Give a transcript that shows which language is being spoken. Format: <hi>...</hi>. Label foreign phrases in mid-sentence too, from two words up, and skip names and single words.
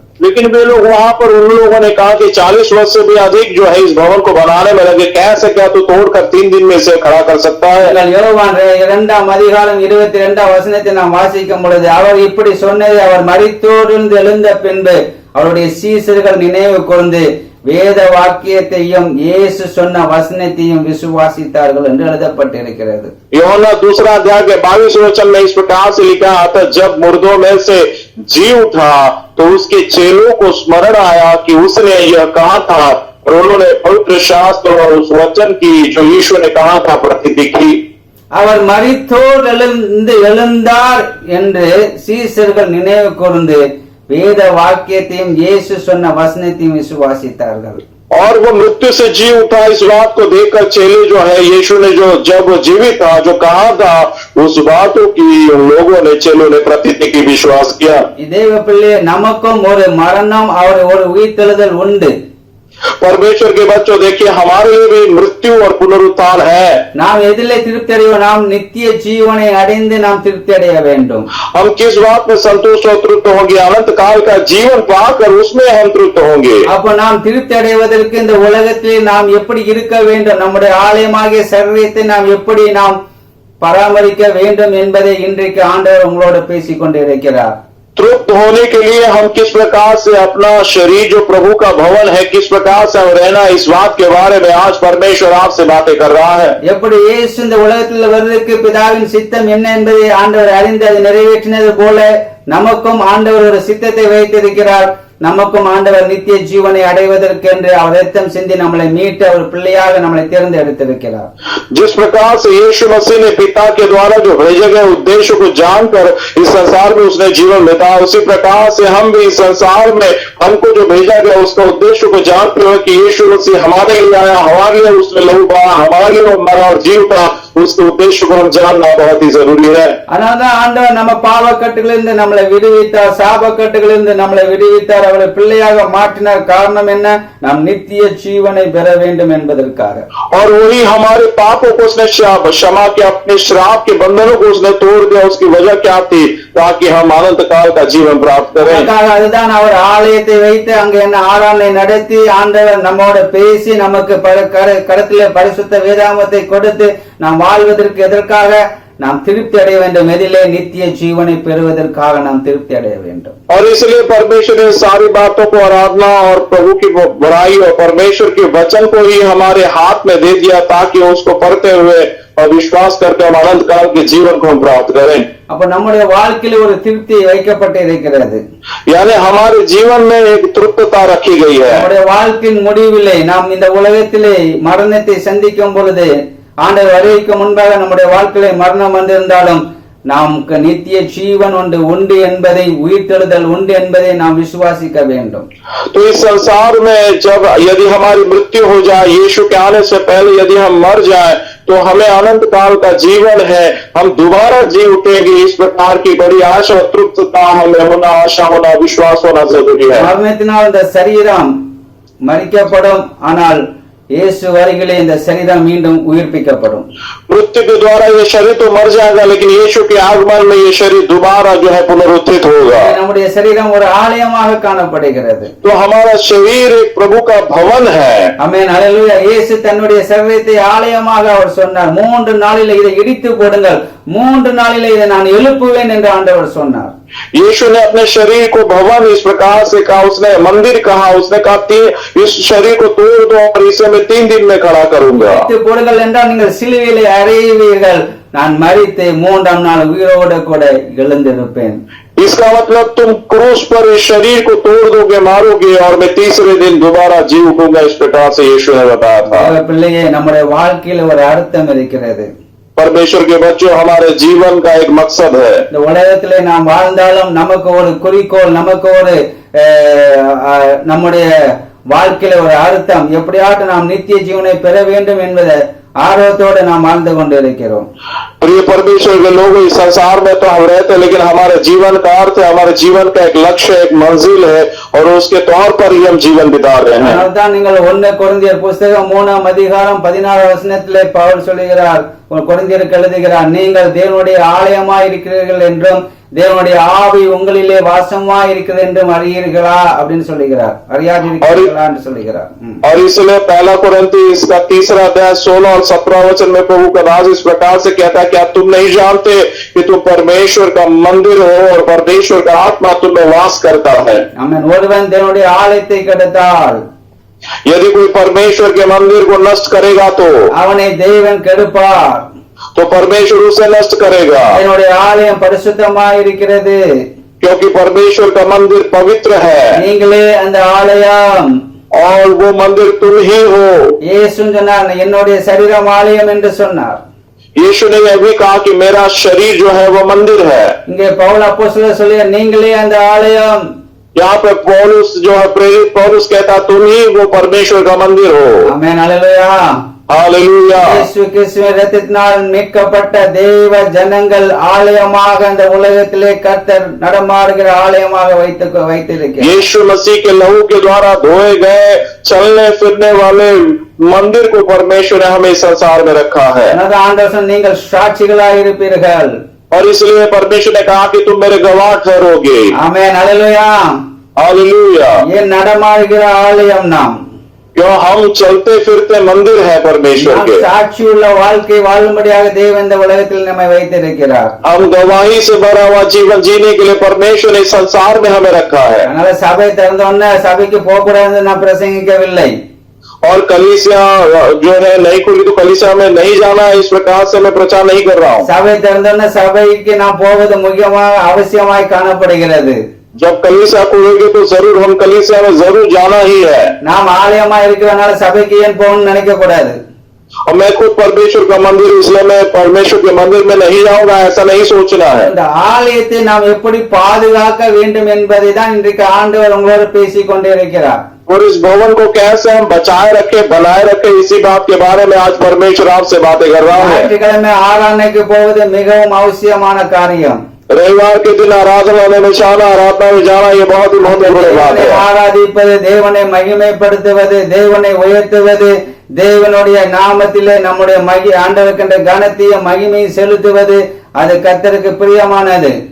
<hi>लेकिन वे लोग वहां पर उन लोगों ने कहा कि 40 वर्ष से भी अधिक जो है इस भवन को बनाने में लगे, कैसे क्या तू तोड़कर 3 दिन में इसे खड़ा कर सकता है।</hi> <ta>நீங்கள் யோவான் 2ஆம் அதிகாரம் 22ஆம் வசனத்தை நாம் வாசிக்கும் பொழுது அவர் இப்படி சொன்னதை அவர் மரித்தோரிலிருந்து எழுந்த பின்பு அவருடைய சீசர்கள் நினைவு கூர்ந்து வேத வாக்கியத்தையும் இயேசு சொன்ன வசனத்தையும் விசுவாசித்தார்கள் என்று எழுதப்பட்டிருக்கிறது।</ta> <hi>यूहन्ना 2 अध्याय के 22 वचन में इस प्रकार से लिखा आता, जब मुर्दों में से जी उठा तो उसके चेलों को स्मरण आया कि उसने यह कहा था, और उन्होंने पवित्र शास्त्र और उस वचन की जो यीशु ने कहा था प्रतीति की।</hi> <ta>அவர் மரித்தோரிலிருந்து எழுந்தார் என்று சீசர்கள் நினைவு கூர்ந்து வேத வாக்கியத்தையும் இயேசு சொன்ன வசனத்தையும் விசுவாசித்தார்கள்।</ta> <hi>और वो मृत्यु से जी उठा इस बात को देखकर चेले जो है, यीशु ने जो जब जीवित था जो कहा था उस बातों की उन लोगों ने, चेलों ने प्रतीति की विश्वास किया।</hi> <ta>தேவ பிள்ளையே, நமக்கும் ஒரு மரணம் ஒரு உயிர்த்தெழுதல் உண்டு।</ta> <hi>परमेश्वर के बच्चों, देखिए हमारे लिए भी मृत्यु और पुनरुत्थान है।</hi> <ta>நாம் எதிலே திருப்தி அடைவோம்? நாம் நித்திய ஜீவனை அடைந்து நாம் திருப்தி அடைய வேண்டும்।</ta> <hi>हम किस बात में संतुष्ट और तृप्त होंगे? अनंत काल का जीवन पाकर उसमें हम तृप्त होंगे।</hi> <ta>அப்ப நாம் திருப்தி அடைவதற்கு இந்த உலகத்திலே நாம் எப்படி இருக்க வேண்டும், நம்முடைய ஆலயமாகிய சரீரத்தை நாம் எப்படி நாம் பராமரிக்க வேண்டும் என்பதை இன்றைக்கு ஆண்டவர் உங்களோடு பேசிக் கொண்டிருக்கிறார்।</ta> <hi>तृप्त होने के लिए हम किस प्रकार से अपना शरीर जो प्रभु का भवन है, किस प्रकार से हम रहना, इस बात के बारे में आज परमेश्वर आपसे बातें कर रहा है।</hi> <ta>எப்படி இயேசு இந்த உலகத்தில் வருவதற்கு பிதாவின் சித்தம் என்ன என்பதை ஆண்டவர் அறிந்து அதை நிறைவேற்றினது போல நமக்கும் ஆண்டவர் ஒரு சித்தத்தை வைத்திருக்கிறார்। நமக்கும் ஆண்டவர் நித்திய ஜீவனை அடைவதற்கு என்று அவர் ரத்தம் சிந்தி நம்மளை மீட்டு அவர் பிள்ளையாக நம்மளை தேர்ந்தெடுத்திருக்கிறார்।</ta> <hi>जिस प्रकार से यीशु मसीह ने पिता के द्वारा जो भेजे गए उद्देश्य को जानकर इस संसार में उसने जीवन बिताया, उसी प्रकार से हम भी इस संसार में हमको जो भेजा गया उसका उद्देश्य को जानते हुए कि यीशु मसीह हमारे लिए आया, हमारे लिए उसने लहू बहा, हमारे लिए मरा और जीव था, उसके उद्देश्य को हम जानना बहुत ही जरूरी है।</hi> <ta>அதனால்தான் ஆண்டவர் நம்ம பாவக்கட்டுகளிலிருந்து நம்மளை விடுவித்தார், சாபக்கட்டுகளிலிருந்து நம்மளை விடுவித்தார், அவரை பிள்ளையாக மாற்றினார்। காரணம் என்ன? நாம் நித்திய ஜீவனை பெற வேண்டும் என்பதற்காக।</ta> <hi>और वही हमारे पापों को उसने क्षमा किया, अपने श्राप के बंधनों को उसने तोड़ दिया। उसकी वजह क्या थी? ताकि हम अनंत काल का जीवन प्राप्त करें।</hi> <ta>அதுதான் அவர் ஆலயத்தை வைத்து அங்க என்ன ஆராதனை நடத்தி ஆண்டவர் நம்மோட பேசி நமக்கு கரத்திலே பரிசுத்த வேதாகமத்தை கொடுத்து நாம் வாழ்வதற்கு எதற்காக? நாம் திருப்தி அடைய வேண்டும்। எதிலே? நித்திய ஜீவனை பெறுவதற்காக நாம் திருப்தி அடைய வேண்டும்।</ta> <hi>और इसलिए परमेश्वर ने सारी बातों को आराधना और प्रभु की बुराई और परमेश्वर के वचन को ही हमारे हाथ में दे दिया, ताकि उसको पढ़ते हुए और विश्वास करके हम अनंत काल के जीवन को हम प्राप्त करें।</hi> <ta>அப்ப நம்முடைய வாழ்க்கையில ஒரு திருப்தி வைக்கப்பட்டு இருக்கிறது,</ta> <hi>यानी हमारे जीवन में एक तृप्तता रखी गई है।</hi> <ta>நம்முடைய வாழ்க்கையின் முடிவிலே நாம் இந்த உலகத்திலே மரணத்தை சந்திக்கும் பொழுது ஆண்டவர் வருகைக்கு முன்பாக நம்முடைய வாழ்க்கையில மரணம் வந்திருந்தாலும் நமக்கு நித்திய ஜீவன் உண்டு என்பதை, உயிர்த்தெழுதல் உண்டு என்பதை நாம் விசுவாசிக்க வேண்டும்।</ta> <hi>तो इस संसार में जब यदि हमारी मृत्यु हो जाए, यीशु के आने से पहले यदि हम मर जाए, तो हमें अनंत काल का जीवन है, हम दोबारा जी उठेंगे। इस प्रकार की बड़ी आशा और तृप्तता हमें होना, आशा होना, विश्वास होना जरूरी है।</hi> <ta>மரணத்தினால் இந்த சரீரம் மரிக்கப்படும், ஆனால் இயேசு வருகையிலே இந்த சரீரம் மீண்டும் உயிர்ப்பிக்கப்படும்।</ta> <hi>मृत्यु के द्वारा ये शरीर तो मर जाएगा, लेकिन यीशु के आगमन में ये शरीर दोबारा जो है पुनरुत्थित होगा।</hi> <ta>நம்முடைய சரீரம் ஒரு ஆலயமாக காணப்படுகிறது।</ta> <hi>तो हमारा शरीर एक प्रभु का भवन है।</hi> <ta>ஆமென், ஹல்லேலூயா। இயேசு தன்னுடைய சரீரத்தை ஆலயமாக அவர் சொன்னார், 3 நாளிலே இதை இடித்து போடுங்கள், 3 நாளிலே இதை நான் எழுப்புவேன் என்று ஆண்டவர் சொன்னார்।</ta> <hi>यीशु ने अपने शरीर को भवन इस प्रकार से कहा, उसने मंदिर कहा, उसने कहा इस शरीर को तोड़ दो और इसे मैं 3 दिन में खड़ा करूंगा।</hi> <ta>இடித்து போடுங்கள் என்றால் நீங்கள் சிலுவையிலே அறைவீர்கள், நான் மரித்து 3ஆம் நாள் உயிரோடு கூட எழுந்திருப்பேன்।</ta> <hi>इसका मतलब तुम क्रूस पर इस शरीर को तोड़ दोगे, मारोगे, और मैं तीसरे दिन दोबारा जी उठूंगा। इस प्रकार से यीशु ने बताया था।</hi> <ta>பிள்ளையே, நம்முடைய வாழ்க்கையில ஒரு அர்த்தம் இருக்கிறது।</ta> <hi>परमेश्वर के बच्चों, हमारे जीवन का एक मकसद है।</hi> <ta>இந்த உலகத்திலே நாம் வாழ்ந்தாலும் நமக்கு ஒரு குறிக்கோள், நமக்கு ஒரு நம்முடைய வாழ்க்கையில ஒரு அர்த்தம், எப்படியாட்டும் நாம் நித்திய ஜீவனை பெற வேண்டும் என்பதை ஆர்வத்தோடு நாம் வாழ்ந்து கொண்டிருக்கிறோம்।</ta> <hi>प्रिय परमेश्वर के लोग, इस संसार में तो हम रहते हैं, लेकिन हमारे जीवन का अर्थ है, हमारे जीवन का एक लक्ष्य, एक मंजिल है, और उसके तौर पर ही हम जीवन बिता रहे हैं।</hi> <ta>அதனால்தான் நீங்கள் 1 கொரிந்தியர் புஸ்தகம் 3ஆம் அதிகாரம் 16ஆம் வசனத்திலே பவுல் சொல்கிறார், கொரிந்தியருக்கு எழுதுகிறார், நீங்கள் தேவனுடைய ஆலயமாய் இருக்கிறீர்கள் என்றும் தேவனுடைய ஆவி உங்களிலே வாசமா இருக்கிறது என்றும் அறியீர்களா அப்படின்னு சொல்லுகிறார். அறியாதிருக்கிறீர்களா என்று சொல்லுகிறார்.</ta> <hi>और इसलिए पहला कुरिन्ती इसका 3 अध्याय 16 और 17 वचन में प्रभु का राज इस प्रकार से कहता है, क्या तुम नहीं जानते कि तुम परमेश्वर का मंदिर हो और परमेश्वर का आत्मा तुम में वास करता है। आमेन.</hi> <ta>ஒருவன் தேவனுடைய ஆலயத்தை கெடுத்தால்,</ta> <hi>यदि कोई परमेश्वर के मंदिर को नष्ट करेगा तो</hi> <ta>அவனை தேவன் கெடுப்பார்.</ta> <hi>तो परमेश्वर उसे नष्ट करेगा,</hi> <ta>என்னுடைய ஆலயம் பரிசுத்தமாய் இருக்கிறது,</ta> <hi>क्योंकि परमेश्वर का मंदिर पवित्र है</hi> <ta>நீங்களே அந்த ஆலயம்.</ta> <hi>और वो मंदिर तुम ही हो।</hi> <ta>இயேசு சொன்னார், என்னுடைய சரீரம் ஆலயம் என்று சொன்னார்.</ta> <hi>यीशु ने यह भी कहा कि मेरा शरीर जो है वो मंदिर है।</hi> <ta>இங்கே பவுல் அப்போஸ்தலர் சொல்லிய நீங்களே அந்த ஆலயம்.</ta> <hi>यहाँ पे पौलुस जो है, प्रेरित पौलुस कहता तुम ही वो परमेश्वर का मंदिर हो।</hi> <ta>ஆமென். அல்லேலூயா.</ta> <hi>हालेलुया।</hi> <ta>இயேசு கிறிஸ்துவின் இரத்தத்தினால் மீட்கப்பட்ட தேவ ஜனங்கள் ஆலயமாக அந்த உலகத்திலே கர்த்தர் நடமாடுகிற ஆலயமாக வைத்திருக்கிறார்.</ta> <hi>यीशु मसीह के लहू के द्वारा धोए गए चलने फिरने वाले मंदिर को परमेश्वर ने हमें संसार में रखा है।</hi> <ta>ஆண்டவர் நீங்கள் சாட்சிகளாய் இருப்பீர்கள்,</ta> <hi>और इसलिए परमेश्वर ने कहा कि तुम मेरे गवाह ठहरोगे।</hi> <ta>ஆமென். அல்லேலூயா.</ta> <hi>हालेलुया।</hi> <ta>ये நடமாடுகிற ஆலயம் நாம்.</ta> <hi>क्यों हम चलते फिरते मंदिर है परमेश्वर के।</hi> <ta>சாட்சியுள்ள வாழ்க்கை வாழும்படியாக தேவன் இந்த உலகத்தில் நம்மை வைத்திருக்கிறார்.</ta> <hi>हम गवाही से भरा हुआ जीवन जीने के लिए परमेश्वर ने संसार में हमें रखा है।</hi> <ta>அதனால சபை திறந்தோன்னே சபைக்கு போக கூடாதுன்னு நான் பிரசங்கிக்கவில்லை.</ta> <hi>और कलीसिया जो है नहीं खुली तो कलीसिया में नहीं जाना, इस प्रकार से मैं प्रचार नहीं कर रहा हूँ।</hi> <ta>சபை திறந்தோன்னே சபைக்கு நான் போவது முக்கியமாக அவசியமாய் காணப்படுகிறது.</ta> <hi>जब कलीसिया खुलेगी तो जरूर हम कलीसिया में जरूर जाना ही है।</hi> <ta>நாம் ஆலயமா இருக்கிறதுனால சபைக்கு ஏன் போகணும்னு நினைக்க கூடாது.</ta> <hi>और मैं खुद परमेश्वर का मंदिर, इसलिए मैं परमेश्वर के मंदिर में नहीं जाऊंगा, ऐसा नहीं सोचना है।</hi> <ta>இந்த ஆலயத்தை நாம் எப்படி பாதுகாக்க வேண்டும் என்பதை தான் இன்றைக்கு ஆண்டவர் உங்களோடு பேசிக் கொண்டே இருக்கிறார்.</ta> <hi>और इस भवन को कैसे हम बचाए रखे, बनाए रखे, इसी बात के बारे में आज परमेश्वर आपसे बातें कर रहा है।</hi> <ta>ஞாயிற்றுக்கிழமை ஆராதனைக்கு போவது மிகவும் அவசியமான காரியம்.</ta> <hi>रविवार के दिन आराधना में जाना, आराधना में जाना, ये बहुत ही महत्वपूर्ण बात है।</hi> <ta>ஆராதிப்பது, தேவனை மகிமைப்படுத்துவது, தேவனை உயர்த்துவது, தேவனுடைய நாமத்திலே நம்முடைய ஆண்டவருக்கின்ற கனத்தையும் மகிமையும் செலுத்துவது, அது கர்த்தருக்கு பிரியமானது.</ta>